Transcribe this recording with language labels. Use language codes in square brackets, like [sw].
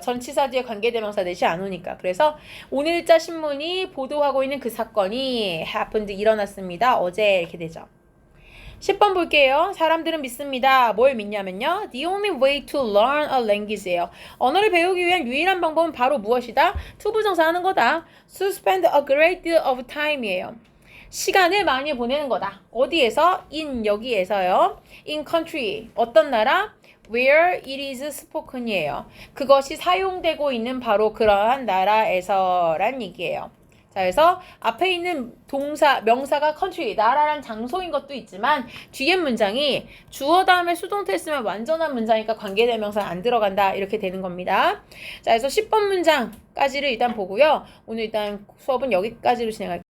[ko] 전치사 뒤에 관계대명사 대시 안 오니까. 그래서 오늘자 신문이 보도하고 있는 그 사건이 happened, 일어났습니다. 어제 이렇게 되죠. 10번 볼게요. 사람들은 믿습니다. 뭘 믿냐면요. [en] The only way to learn a language [ko] 예요. 언어를 배우기 위한 유일한 방법은 바로 무엇이다? 투부정사 하는 거다. [en] To spend a great deal of time [ko] 이에요. 시간을 많이 보내는 거다. 어디에서? in, 여기에서요. in country, 어떤 나라? [en] where it is spoken [ko] 이에요. 그것이 사용되고 있는 바로 그러한 나라에서란 얘기예요. 자, 그래서 앞에 있는 동사, 명사가 country, 나라란 장소인 것도 있지만 뒤에 문장이 주어 다음에 수동태 쓰면 완전한 문장이니까 관계대명사 안 들어간다 이렇게 되는 겁니다. 자, 그래서 10번 문장까지를 일단 보고요. 오늘 일단 수업은 여기까지로 진행할게요.